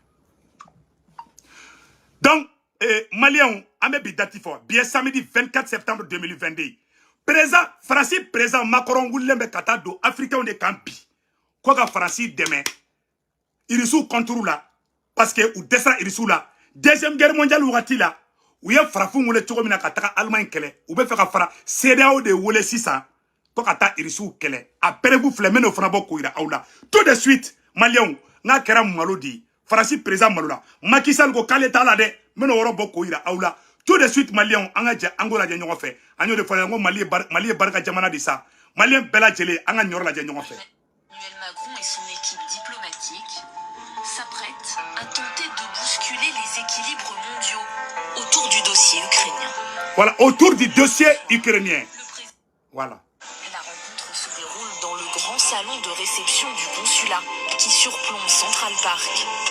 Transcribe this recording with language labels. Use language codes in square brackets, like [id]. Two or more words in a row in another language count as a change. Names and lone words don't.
[bm] donc maliyɛnw an bɛ bi date fɔ bi ye [fr] samedi 24 septembre 2022 [bm] président Faransi président Macron wulilen bɛ ka taa don africain de kan bi ko ka Faransi dɛmɛ irisiw [fr] contre la parce que [bm] u dɛsɛra irisiw la [fr] deuxième guerre mondiale [bm] wagati la u ye farafin wele cogo min na ka taga Allemagne kɛlɛ u bɛ fɛ ka fara CEDEAO de wele sisan ko ka taa irisiw kɛlɛ a preuve filɛ n bɛ n'o fana bɔ k'o yira aw la [fr] tout de suite [bm] maliyɛnw n'a kɛra malo de ye Faransi président malo la Macky Sall ko k'ale t'a la dɛ n bɛ n'o yɔrɔ bɔ k'o yira aw la [fr] tout de suite [bm] maliyɛnw an ka jɛ an k'o lajɛ ɲɔgɔn fɛ an y'o de fɔ ko Mali ye barika jamana de sa maliyɛn bɛɛ lajɛlen an ka nin yɔrɔ lajɛ ɲɔgɔn fɛ. [fr] Emmanuel Macron et son équipe diplomatique s'apprêtent à tenter de bousculer les équilibres mondiaux autour du dossier ukrainien. Voilà, autour du dossier ukrainien. Voilà. La rencontre se déroule dans le grand salon de réception du consulat qui surplombe Central Park.